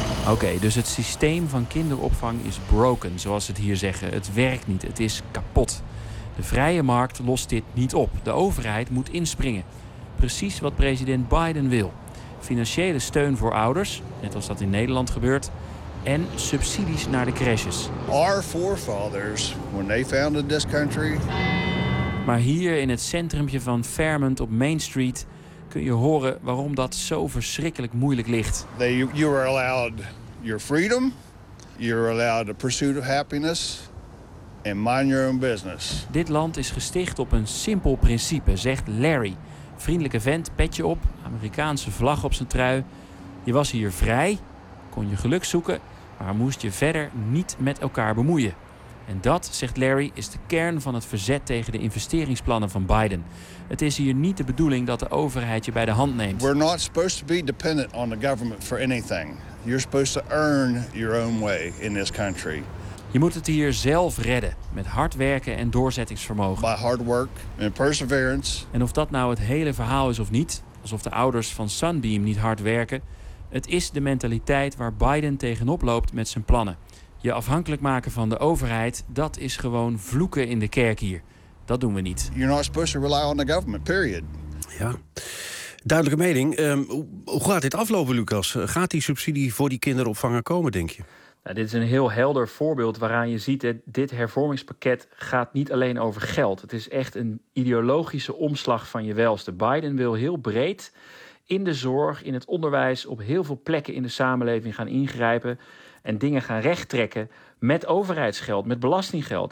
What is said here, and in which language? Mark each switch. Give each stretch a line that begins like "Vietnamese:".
Dutch: Oké, dus het systeem van kinderopvang is broken, zoals ze het hier zeggen. Het werkt niet, het is kapot. De vrije markt lost dit niet op. De overheid moet inspringen. Precies wat president Biden wil. Financiële steun voor ouders, net als dat in Nederland gebeurt, en subsidies naar de crèches.
English: Our forefathers, when they founded this country.
Dutch: Maar hier in het centrumpje van Fairmont op Main Street kun je horen waarom dat zo verschrikkelijk moeilijk ligt.
English: You are allowed your freedom, you're allowed the pursuit of happiness. And mind your own business.
Dutch: Dit land is gesticht op een simpel principe, zegt Larry. Vriendelijke vent, petje op, Amerikaanse vlag op zijn trui. Je was hier vrij, kon je geluk zoeken, maar moest je verder niet met elkaar bemoeien. En dat, zegt Larry, is de kern van het verzet tegen de investeringsplannen van Biden. Het is hier niet de bedoeling dat de overheid je bij de hand neemt.
English: We're not supposed to be dependent on the government for anything. You're supposed to earn your own way in this country.
Dutch: Je moet het hier zelf redden, met hard werken en doorzettingsvermogen.
English: By hard work and perseverance.
Dutch: En of dat nou het hele verhaal is of niet, alsof de ouders van Sunbeam niet hard werken, het is de mentaliteit waar Biden tegenop loopt met zijn plannen. Je afhankelijk maken van de overheid, dat is gewoon vloeken in de kerk hier. Dat doen we niet.
English: You're not supposed to rely on the government, period.
Dutch: Ja, duidelijke mening. Hoe gaat dit aflopen, Lucas? Gaat die subsidie voor die kinderopvanger komen, denk je? Nou, dit is een heel helder voorbeeld waaraan je ziet dat dit hervormingspakket gaat niet alleen over geld. Het is echt een ideologische omslag van je welste. Biden wil heel breed in de zorg, in het onderwijs, op heel veel plekken in de samenleving gaan ingrijpen en dingen gaan rechttrekken met overheidsgeld, met belastinggeld.